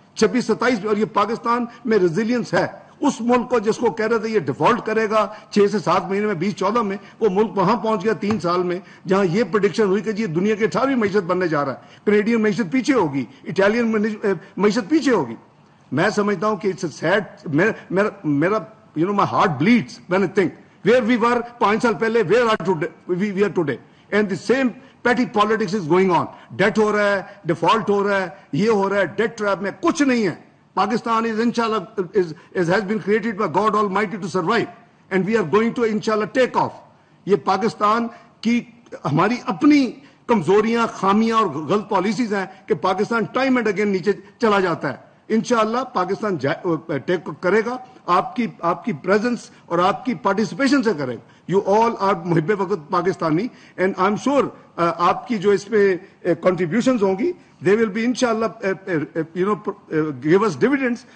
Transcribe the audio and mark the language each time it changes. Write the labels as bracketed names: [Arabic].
[Urdu] 26-27 اور یہ پاکستان میں ریزیلینس ہے. اس ملک کو جس کو کہہ رہے تھے یہ ڈیفالٹ کرے گا 6 سے 7 مہینے میں, 2014 میں وہ ملک وہاں پہنچ گیا 3 سال میں, جہاں یہ پریڈکشن ہوئی کہ یہ دنیا کے 18ویں معیشت بننے جا رہا ہے. کینیڈین معیشت پیچھے ہوگی, اٹالین معیشت پیچھے ہوگی. میں سمجھتا ہوں کہ [English] It's sad. میرا my heart bleeds when I think where we were [Urdu] 5 سال پہلے, [English] we are today, and the same petty politics is going on. [Urdu] Date ہو رہا ہے, ڈیفالٹ ہو رہا ہے, یہ ہو رہا ہے, ڈیٹ ٹریپ میں کچھ نہیں ہے. [English] Pakistan is inshallah has been created by God Almighty to survive, and we are going to inshallah take off. [Urdu] یہ پاکستان کی ہماری اپنی کمزوریاں, خامیاں اور غلط پالیسیز ہیں کہ پاکستان [English] time and again [Urdu] نیچے چلا جاتا ہے. انشاءاللہ پاکستان ٹیک کرے گا, آپ کی پریزنس اور آپ کی پارٹیسپیشن سے کرے گا. [English] you all are [Urdu] محب وقت Pakistani, [English] and I'm sure [Urdu] آپ کی جو اس پہ کنٹریبیوشنز ہوں گی [English] They will be انشاءاللہ give us dividends.